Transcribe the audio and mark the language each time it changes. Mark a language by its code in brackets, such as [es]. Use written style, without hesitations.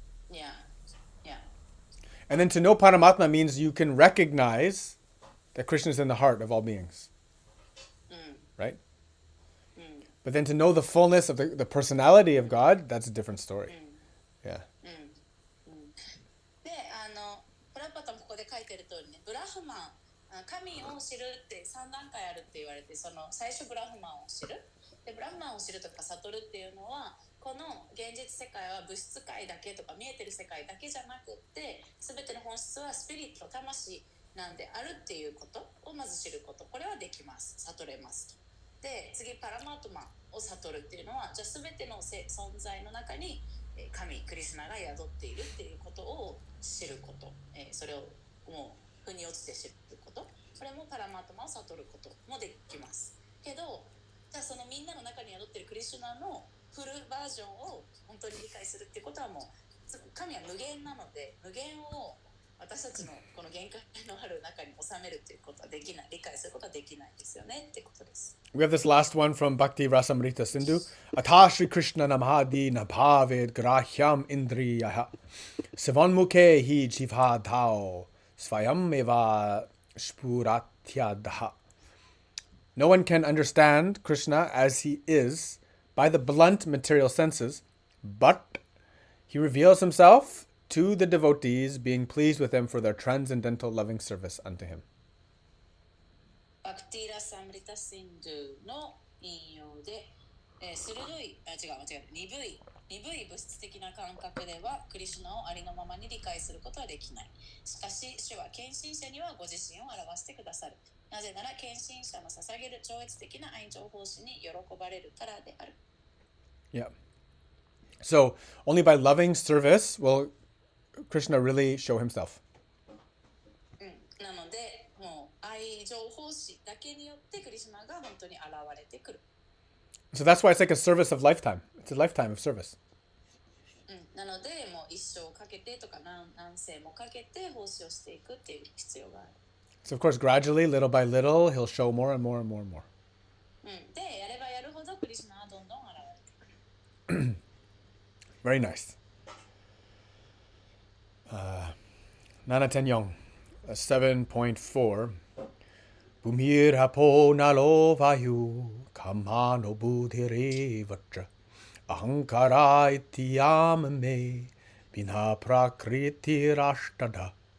[en] Yeah. And then to know Paramatma means you can recognize that Krishna is in the heart of all beings. Right? But then to know the fullness of the personality of God, that's a different story. Yeah. [ja] で、プラパタもここで書いてる通りね、ブラフマン、神を知るって3段階あるって言われて、その最初ブラフマンを知る。で、ブラフマンを知るとか悟るっていうのは、この現実世界は物質界だけとか見えてる世界だけじゃなくって、全ての本質はスピリット、魂なんであるっていうことをまず知ること。これはできます。悟れますと。で、次パラマートマを悟るっていうのは、じゃあ全ての存在の中に神、クリスナが宿っているっていうことを知ること、それをもう腑に落ちて知ること、これもパラマートマを悟ることもできますけど、じゃあそのみんなの中に宿っているクリシュナのフルバージョンを本当に理解するっていうことはもう神は無限なので無限を私たちのこの限界のある中に収めるということはできない、理解することはできないですよねってことです。 [en] We have this last one from Bhakti Rasamrita Sindhu. [sa] Atha Shri Krishna Namahadi Nabhaved Grahyam Indriyaha Sivanmukhe hi Jivha Dhao Svayam Eva Spuratyadaha. [en] No one can understand Krishna as he is by the blunt material senses, but he reveals himself to the devotees, being pleased with them for their transcendental loving service unto him. [ja] バクティラサムリタシンドゥの引用で、鋭い、鈍い物質的な感覚ではクリシュナをありのままに理解することはできない。しかし、主は献身者にはご自身を表してくださる。なぜなら、献身者の捧げる超越的な愛情奉仕に喜ばれるからである。 [en] Yeah. So, only by loving service will Krishna really show himself. [ja] なので、もう愛情奉仕だけによってクリシュナが本当に現れてくる。 [en] So that's why it's like a service of lifetime. It's a lifetime of service. [ja] なので、もう一生かけてとか何世もかけて奉仕をしていくっていう必要がある。 [en] So of course, gradually, little by little, he'll show more and more and more and more. [ja] で、やればやるほどクリシュナはどんどん現れてくる。 [en] Very nice. [sa] 7.4 7.4 Bhumirapo nalo vayu kamano buddhirevatra ahankara ityamame bina prakritirashtada.